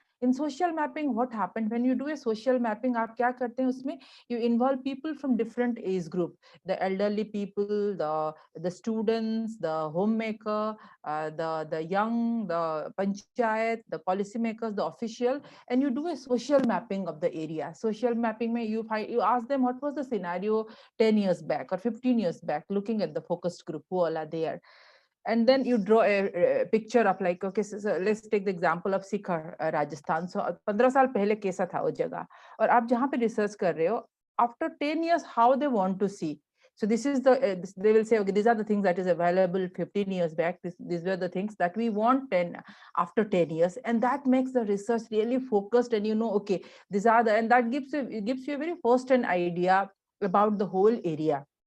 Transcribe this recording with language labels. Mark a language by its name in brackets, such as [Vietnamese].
[English] In social mapping, what happened when you do a social mapping, [Hindi] आप क्या करते हैं उसमें, [English] you involve people from different age group, the elderly people, the students, the homemaker, the young, the panchayat, the policymakers, the official, and you do a social mapping of the area. Social mapping mein you ask them what was the scenario 10 years back or 15 years back, looking at the focused group who all are there. And then you draw a picture of, like, okay, so let's take the example of Sikhar, Rajasthan. [Hindi] So 15 साल पहले कैसा था वो जगह, और आप जहाँ पे रिसर्च कर रहे हो, [English] after 10 years, how they want to see. So this is they will say, okay, these are the things that is available 15 years back. These were the things that we want after 10 years. And that makes the research really focused, and okay, these are and that gives you a very first-hand idea about the whole area.